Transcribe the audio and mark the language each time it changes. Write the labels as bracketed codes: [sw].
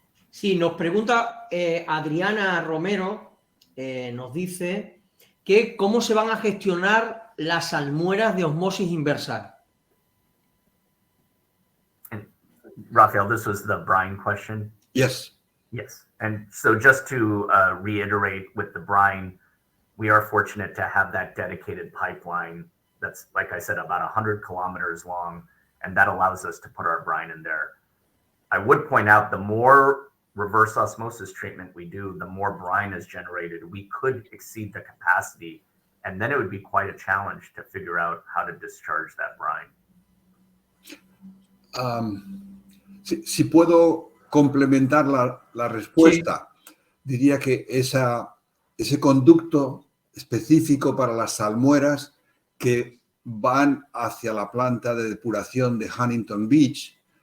[es] Sí, nos pregunta Adriana Romero, nos dice que cómo se van a gestionar las salmueras de osmosis inversa. [en] Rafael, this was the brine question. Yes. Yes. And so just to reiterate with the brine, we are fortunate to have that dedicated pipeline that's, like I said, about 100 kilometers long, and that allows us to put our brine in there. I would point out the more reverse osmosis treatment we do, the more brine is generated. We could exceed the capacity, and then it would be quite a challenge to figure out how to discharge that brine. [es] Si puedo complementar la respuesta, sí. Diría que ese conducto específico para las salmueras que van hacia la planta de depuración de Huntington Beach.